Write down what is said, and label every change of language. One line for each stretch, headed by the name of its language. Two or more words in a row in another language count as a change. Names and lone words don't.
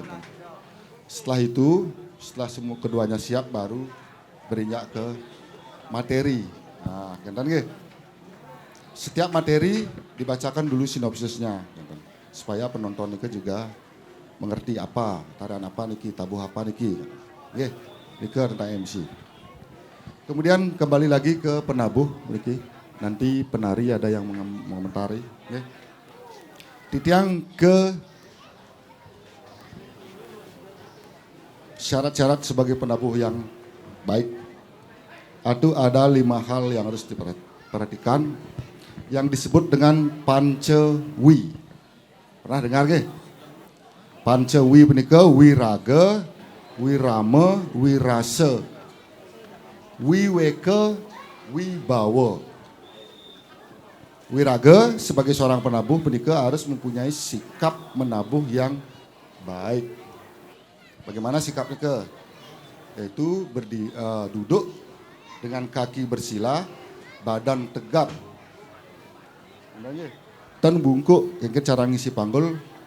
Indonesian: Setelah itu, setelah semua keduanya siap, baru berinjak ke materi. Nah, setiap materi dibacakan dulu sinopsisnya, supaya penonton itu juga mengerti apa, tarian apa niki, tabuh apa niki. Niki tentang MC. Kemudian kembali lagi ke penabuh niki. Nanti penari ada yang mengomentari. Titiang ke syarat-syarat sebagai penabuh yang baik. Ada 5 hal yang harus diperhatikan yang disebut dengan Pancewi. Pernah dengar ke? Pancewi menika wiraga, wirama, wirasa, wiweke, wibawa. Wiraga sebagai seorang penabuh menika harus mempunyai sikap menabuh yang baik. Bagaimana sikapnya ke? Yaitu duduk dengan kaki bersila, badan tegap. Dan bungkuk, yang cara ngisi panggul.